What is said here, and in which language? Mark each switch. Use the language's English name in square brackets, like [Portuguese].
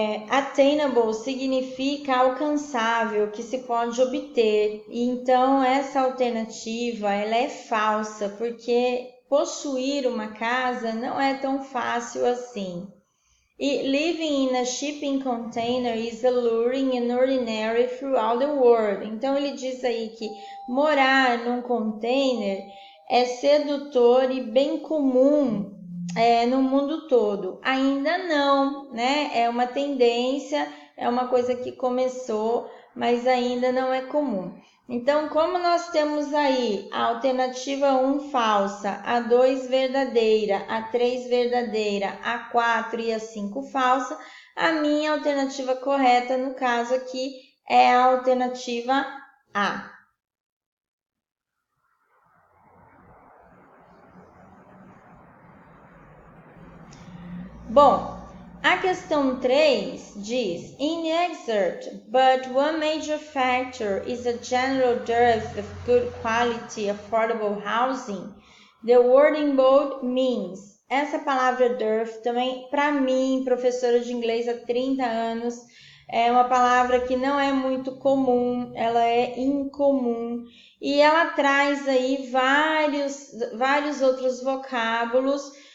[Portuguese] Attainable significa alcançável, que se pode obter. Então, essa alternativa ela é falsa, porque possuir uma casa não é tão fácil assim. [English] E living in a shipping container is alluring and ordinary throughout the world. [Portuguese] Então, ele diz aí que morar num container é sedutor e bem comum no mundo todo. Ainda não, né? É uma tendência, é uma coisa que começou, mas ainda não é comum. Então, como nós temos aí a alternativa 1 falsa, a 2 verdadeira, a 3 verdadeira, a 4 e a 5 falsa, a minha alternativa correta, no caso aqui, é a alternativa A. Bom, a questão 3 diz: [English] In the excerpt, but one major factor is a general dearth of good quality, affordable housing. The word in bold means. [Portuguese] Essa palavra dearth também, para mim, professora de inglês há 30 anos, é uma palavra que não é muito comum, ela é incomum. E ela traz aí vários outros vocábulos.